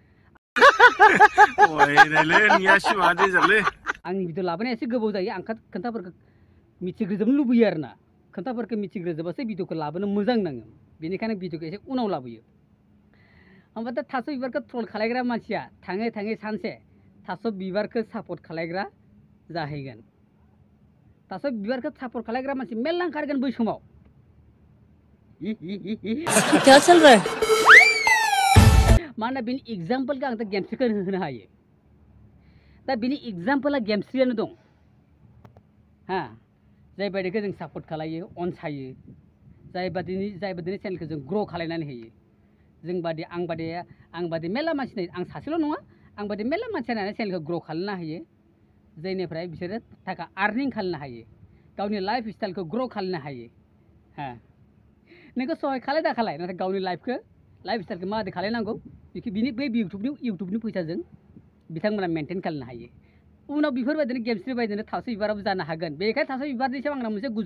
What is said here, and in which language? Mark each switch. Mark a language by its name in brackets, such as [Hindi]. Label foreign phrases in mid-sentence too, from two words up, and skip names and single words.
[Bodo] आंनि भिडिअ लाबोनाया एसे गोबाव जायो आं खोन्थाफोरखौ मिथिग्रोजोबनो लुबैयो आरोना खोन्थाफोरखौ मिथिग्रोजोबासो भिडिअखौ लाबोनो मोजां नाङो बेनिखायनो भिडिअखौ एसे उनाव लाबोयो ओमफ्राय दा थास' बिबारखौ ट्रल खालायग्रा मानसिया थाङै थाङै सानसे थास' बिबारखौ सापर्ट खालायग्रा जाहैगोन थास' बिबारखौ सापर्ट खालायग्रा मानसि मेरला ओंखारगोन बै समाव [Hindi] क्या चल रहा है [Bodo] मानोना बेनि एग्जाम्पलखौ आं दा गेमस्रिखौ होनो हायो दा बेनि एग्जाम्पला गेमस्रियानो दं हा जायबायदिखौ जों सापर्ट खालायो अनसायो जायबादिनि चेनेलखौ जों ग्र' खालायनानै होयो जों बादि आं बादि मेरला मानसि नायो आं सासेल' नङा आं बादि मेरला मानसि नायनानै चेनेलखौ ग्र' खालामनो हायो जायनिफ्राय बिसोरो थाखा आर्निं खालामनो हायो गावनि [English] life styleखौ [Bodo] ग्र' खालामनो हायो हा नोंखौ सहाय खालाय दा खालाय नाथाय गावनि [English] life styleखौ [Bodo] माबादि खालायनांगौ बिनि बै इउटुबनि फैसाजों बिथांमोना मेनटेन खालामनो हायो उनाव बेफोरबायदिनो गेमस्रि बायदिनो थास' बिबाराबो जानो हागोन बेनिखायनो थास' बिबारनि सायाव आंना मोनसे